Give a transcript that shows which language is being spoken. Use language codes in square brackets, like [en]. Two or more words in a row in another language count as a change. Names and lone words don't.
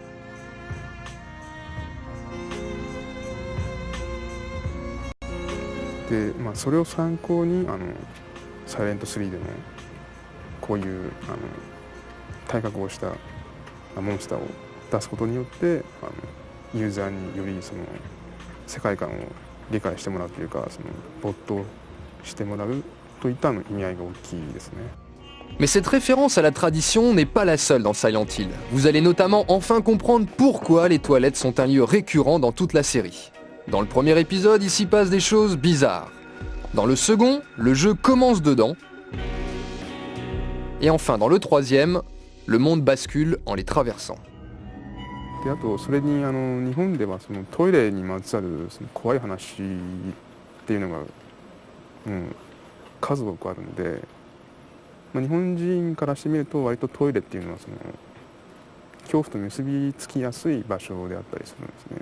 [ja] でそれを参考にサイレント3でもこういう体格をしたモンスターを出すことによってユーザーによりその世界観を理解してもらうというか、その没頭してもらうといった意味合いが大きいですね。 [fr] Mais cette référence à la tradition n'est pas la seule dans Silent Hill. Vous allez notamment enfin comprendre pourquoi les toilettes sont un lieu récurrent dans toute la série. Dans le premier épisode, il s'y passe des choses bizarres. Dans le second, le jeu commence dedans. Et enfin, dans le troisième, le monde bascule en les traversant. [ja] であとそれに日本ではそのトイレにまつわるその怖い話っていうのが、数多くあるので、日本人からしてみると割とトイレっていうのはその恐怖と結びつきやすい場所であったりするんですね。